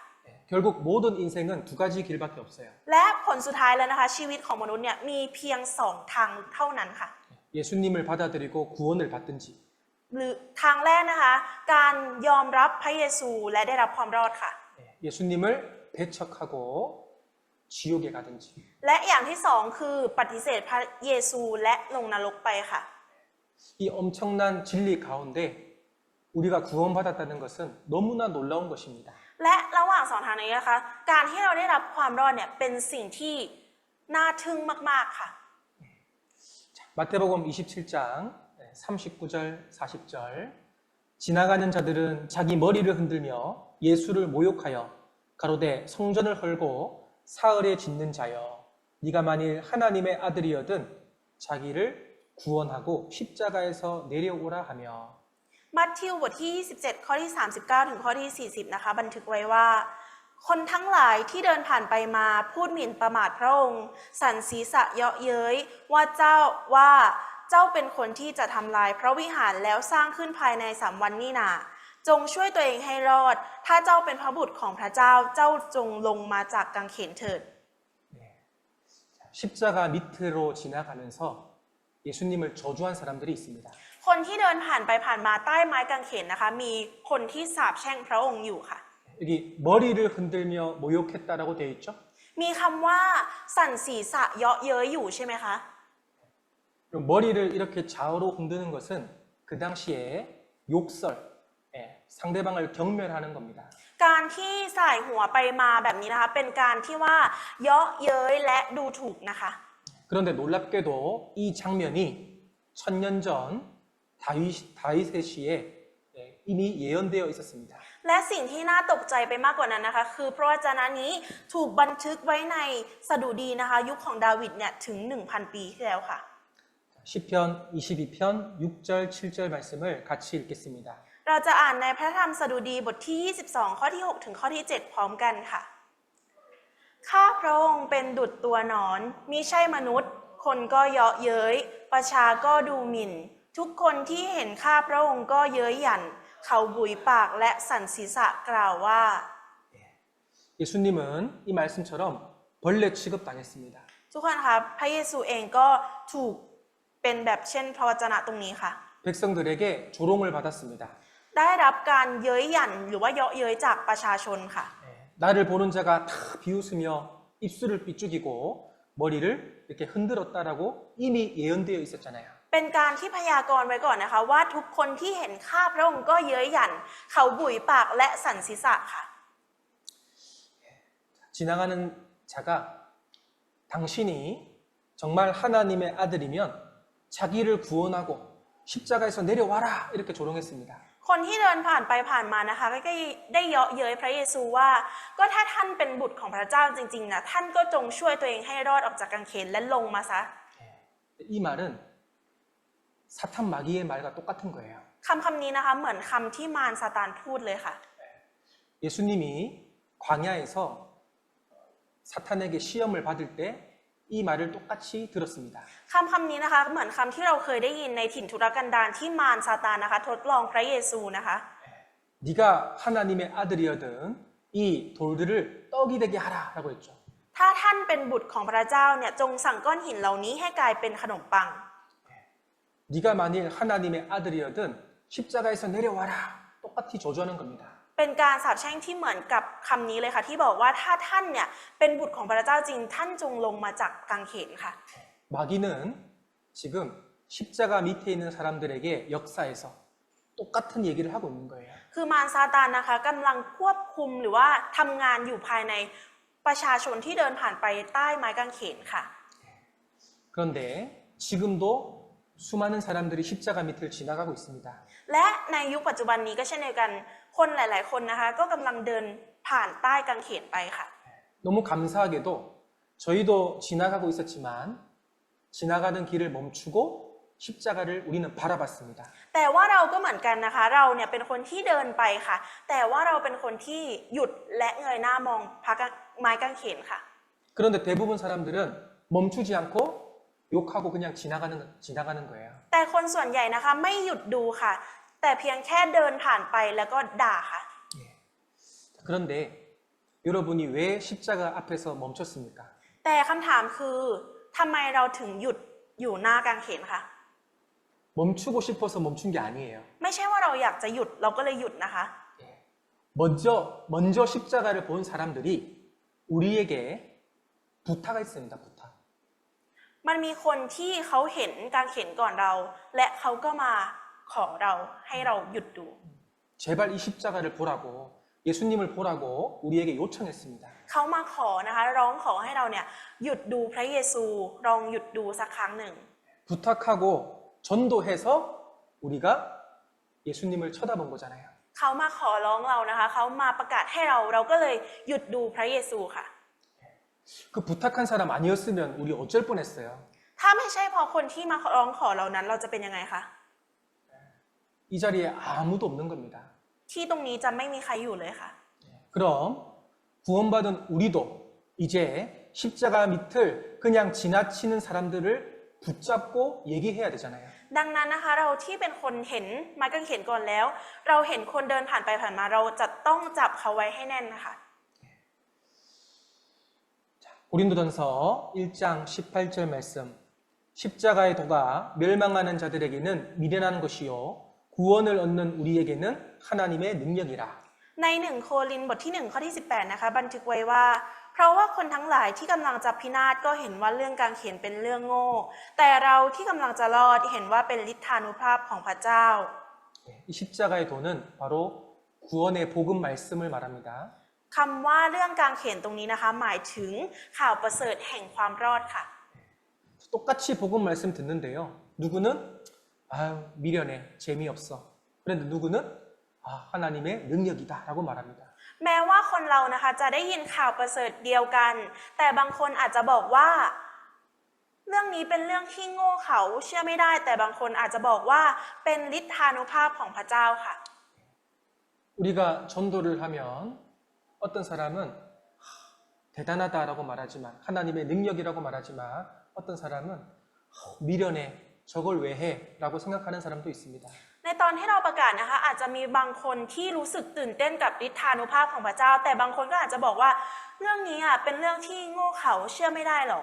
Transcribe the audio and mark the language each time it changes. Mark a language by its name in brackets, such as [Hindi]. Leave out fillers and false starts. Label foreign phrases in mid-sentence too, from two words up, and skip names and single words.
[Korean] 결국 모든 인생은 두 가지 길밖에 없어요. [Thai] และผลสุดท้ายแล้วนะคะชีวิตของมนุษย์เนี่ยมีเพียง2ทางเท่านั้นค่ะ [Korean] 예수님을 받아들이고 구원을 받든지 [Thai] หรือทางแรกนะคะ การยอมรับพระเยซูและได้รับความรอดค่ะ [Korean] 예수님을 배척하고 지옥에 가든지 [Thai] และอย่างที่สองคือปฏิเสธพระเยซูและลงนรกไปค่ะ [Korean] 이 엄청난 진리 가운데 우리가 구원받았다는 것은 너무나 놀라운 것입니다. [Thai] และระหว่างสองทางนี้นะคะ การที่เราได้รับความรอดเนี่ยเป็นสิ่งที่น่าทึ่งมากๆค่ะ [Korean] 마태복음 27장 39절 40절 지나가는 자들은 자기 머리를 흔들며 예수를 모욕하여 가로되 성전을 헐고 사흘에 짓는 자여 네가 만일 하나님의 아들이여든 자기를 구원하고 십자가에서 내려오라 하며 [Thai] มัทธิวบทที่ 27 ข้อที่ 39 ถึงข้อที่ 40 นะคะ บันทึกไว้ว่า คนทั้งหลายที่เดินผ่านไปมาพูดหมิ่นประมาทพระองค์สั่นศีรษะเยาะเย้ยว่าเจ้าเป็นคนที่จะทำลายพระวิหารแล้วสร้างขึ้นภายใน3 วันนี่นาจงช่วยตัวเองให้รอด ถ้าเจ้าเป็นพระบุตรของพระเจ้าเจ้าจงลงมาจากกางเขนเถิด [Korean] 십자가 밑으로 지나가면서 예수님을 저주한 사람들이 있습니다. [Thai] คนที่เดินผ่านไปผ่านมาใต้ไม้กางเขนนะคะ มีคนที่สาปแช่งพระองค์อยู่ค่ะ [Korean] 여기 머리를 흔들며 모욕했다라고 되어 있죠? [Thai] มีคำว่าสั่นศีรษะเยาะเย้ยอยู่ใช่ไหมคะ [Korean] 그럼 머리를 이렇게 좌우로 흔드는 것은 그 당시에 욕설, 상대방을 경멸하는 겁니다. [Thai] การที่สายหัวไปมาแบบนี้นะคะ เป็นการที่ว่าเยาะเย้ยและดูถูกนะคะ [Korean] 그런데 놀랍게도 이 장면이 1000년 전 다윗의 시에 이미 예언되어 있었습니다. [Thai] และสิ่งที่น่าตกใจไปมากกว่านั้นนะคะ คือพระวจนะนี้ถูกบันทึกไว้ในสดุดีนะคะ ยุคของดาวิดเนี่ยถึง 1,000 ปีที่แล้วค่ะ [Korean] 시편 22편 6절 7절 말씀을 같이 읽겠습니다. [Thai] เราจะอ่านในพระธรรมสดุดีบทที่ 22 ข้อที่ 6 ถึงข้อที่ 7 พร้อมกันค่ะ ข้าพระองค์เป็นดุจตัวหนอนมิใช่มนุษย์ คนก็เยาะเย้ยประชาก็ดูหมิ่น ทุกคนที่เห็นข้าพระองค์ก็เย้ยหยันเขาบุยปากและสั่นศีรษะกล่าวว่า [Korean] 예수님은 이 말씀처럼 벌레 취급당했습니다. [Thai] ทุกคนคะพระเยซูเองก็ถูกเป็นแบบเช่นพระวจนะตรงนี้ค่ะ [Korean] 백성들에게 조롱을 받았습니다. [Thai] ได้รับการเย้ยหยันหรือว่าเยาะเย้ยจากประชาชนค่ะ [Korean] 나를 보는 자가 다 비웃으며 입술을 삐죽이고 머리를 이렇게 흔들었다라고 이미 예언되어 있었잖아요. [Thai] เป็นการที่พยากรณ์ไว้ก่อนนะคะว่าทุกคนที่เห็นข้าพระองค์ก็เย้ยหยันเขาบุยปากและสั่นศีรษะค่ะ [Korean] 지나가는 자가 당신이 정말 하나님의 아들이면 자기를 구원하고 십자가에서 내려와라 이렇게 조롱했습니다. [Thai] คนที่เดินผ่านไปผ่านมานะคะก็ได้เยาะเย้ยพระเยซูว่าก็ถ้าท่านเป็นบุตรของพระเจ้าจริงๆนะท่านก็จงช่วยตัวเองให้รอดออกจากกางเขนและลงมาซะ [Korean] 이 말은 사탄 마귀의 말과 똑같은 거예요. [Thai] คำนี้นะคะเหมือนคำที่มารซาตานพูดเลยค่ะ [Korean] 예수님이 광야에서 사탄에게 시험을 받을 때 이 말을 똑같이 들었습니다. [Thai] คำนี้นะคะเหมือนคำที่เราเคยได้ยินในถิ่นทุรกันดารที่มารซาตานนะคะทดลองพระเยซูนะคะ [Korean] 네가 하나님의 아들이여든 이 돌들을 떡이 되게 하라라고 했죠. [Thai] ถ้าท่านเป็นบุตรของพระเจ้าเนี่ยจงสั่งก้อนหินเหล่านี้ให้กลายเป็นขนมปัง [Korean] 네가 만일 하나님의 아들이여든 십자가에서 내려와라 똑같이 저주하는 겁니다. [Thai] เป็นการสาปแช่งที่เหมือนกับคำนี้เลยค่ะที่บอกว่าถ้าท่านเนี่ยเป็นบุตรของพระเจ้าจริงท่านจงลงมาจากกางเขนค่ะ [Korean] 마귀는 지금 십자가 밑에 있는 사람들에게 역사에서 똑같은 얘기를 하고 있는 거예요. [Thai] คือมารซาตานนะคะกำลังควบคุมหรือว่าทำงานอยู่ภายในประชาชนที่เดินผ่านไปใต้ไม้กางเขนค่ะ [Korean] 그런데 지금도 수많은 사람들이 십자가 밑을 지나가고 있습니다. [Thai] และในยุคปัจจุบันนี้ก็เช่นเดียวกันคนหลายๆคนนะคะก็กำลังเดินผ่านใต้กางเขนไปค่ะ [Korean] 너무 감사하게도 저희도 지나가고 있었지만 지나가는 길을 멈추고 십자가를 우리는 바라봤습니다. [Thai] แต่ว่าเราก็เหมือนกันนะคะเราเนี่ยเป็นคนที่เดินไปค่ะ แต่ว่าเราเป็นคนที่หยุดและเงยหน้ามองไม้กางเขนค่ะ [Korean] 그런데 대부분 사람들은 멈추지 않고 욕하고 그냥 지나가는 거예요. [Thai] แต่คนส่วนใหญ่นะคะไม่หยุดดูค่ะ แต่เพียงแค่เดินผ่านไปแล้วก็ด่าค่ะ [Korean] 그런데 여러분이 왜 십자가 앞에서 멈췄습니까? [Thai] แต่คำถามคือทำไมเราถึงหยุดอยู่หน้ากางเขนคะ [Korean] 멈추고 싶어서 멈춘 게 아니에요. [Thai] ไม่ใช่ว่าเราอยากจะหยุดเราก็เลยหยุดนะคะ [Korean] 먼저 십자가를 본 사람들이 우리에게 부탁을 했습니다. 부탁. [Thai] มันมีคนที่เขาเห็นการเขียนก่อนเรา และเขาก็มาขอเราให้เราหยุดดู [Korean] 제발 이 십자가를 보라고 예수님을 보라고 우리에게 요청했습니다. [Thai] เขามาขอนะคะร้องขอให้เราเนี่ยหยุดดูพระเยซูลองหยุดดูสักครั้งหนึ่ง [Korean] 부탁하고 전도해서 우리가 예수님을 쳐다본 거잖아요. [Thai] เขามาขอร้องเรานะคะเขามาประกาศให้เราก็เลยหยุดดูพระเยซูค่ะ [Korean] 그 부탁한 사람 아니었으면 우리 어쩔 뻔했어요. [Thai] ถ้าไม่ใช่เพอคนที่มาร้องขอเรานั้นเราจะเป็นยังไงคะ [Korean] 이 자리에 아무도 없는 겁니다. [Thai] ที่ตรงนี้จะไม่มีใครอยู่เลยค่ะ [Korean] 그럼 구원받은 우리도 이제 십자가 밑을 그냥 지나치는 사람들을 붙잡고 얘기해야 되잖아요. [Thai] ดังนั้นนะคะเราที่เป็นคนเห็นไม้กางเขนก่อนแล้ว เราเห็นคนเดินผ่านไปผ่านมาเราจะต้องจับเขาไว้ให้แน่นนะคะ [Korean] 고린도전서 1장 18절 말씀. 십자가의 도가 멸망하는 자들에게는 미련한 것이요 구원을 얻는 우리에게는 하나님의 능력이라. [Thai] ใน1 โครินธ์บทที่ 1 ข้อที่ 18 นะคะบันทึกไว้ว่า เพราะว่าคนทั้งหลายที่กำลังจะพินาศก็เห็นว่าเรื่องการเขียนเป็นเรื่องโง่ แต่เราที่กำลังจะรอดเห็นว่าเป็นฤทธานุภาพของพระเจ้า [Korean] 이 십자가의 도는 바로 구원의 복음 말씀을 말합니다. [Thai] คำว่าเรื่องการเขียนตรงนี้นะคะหมายถึงข่าวประเสริฐแห่งความรอดค่ะ [Korean] 똑같이 복음 말씀 듣는데요. 누구는 아유 미련해 재미없어. 그런데 누구는 아 하나님의 능력이다라고 말합니다. [Thai] แม้ว่าคนเรานะคะจะได้ยินข่าวประเสริฐเดียวกัน แต่บางคนอาจจะบอกว่า เรื่องนี้เป็นเรื่องที่โง่เขลาเชื่อไม่ได้ แต่บางคนอาจจะบอกว่าเป็นฤทธานุภาพของพระเจ้าค่ะ [Korean] 우리가 전도를 하면 어떤 사람은 대단하다라고 말하지만 하나님의 능력이라고 말하지만 어떤 사람은 미련해 저걸 왜 해? 라고 생각하는 사람도 있습니다. [Thai] ในตอนที่เราประกาศนะคะอาจจะมีบางคนที่รู้สึกตื่นเต้นกับฤทธานุภาพของพระเจ้า แต่บางคนก็อาจจะบอกว่าเรื่องนี้เป็นเรื่องที่โง่เขลาเชื่อไม่ได้หรอก